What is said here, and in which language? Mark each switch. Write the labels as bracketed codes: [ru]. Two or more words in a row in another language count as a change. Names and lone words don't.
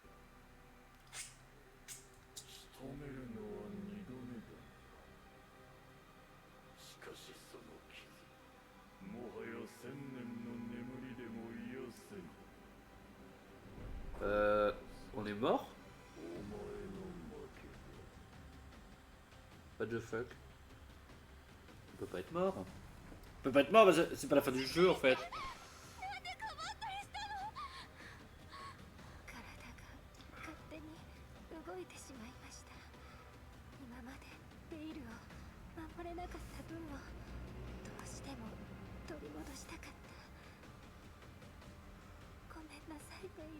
[ja] 仕留めるのは二度目だしかしその傷もはや千年の眠りでも癒せん [fr] On est mort? [ja] お前の負けだ [en] What the fuck? [fr] On peut pas être mort. On peut pas être mort, c'est pas la fin du jeu en fait. [ja] 体が勝手に動いてしまいました。今までベイルを守れなかった分をどうしても取り戻したかった。ごめんなさいベイル。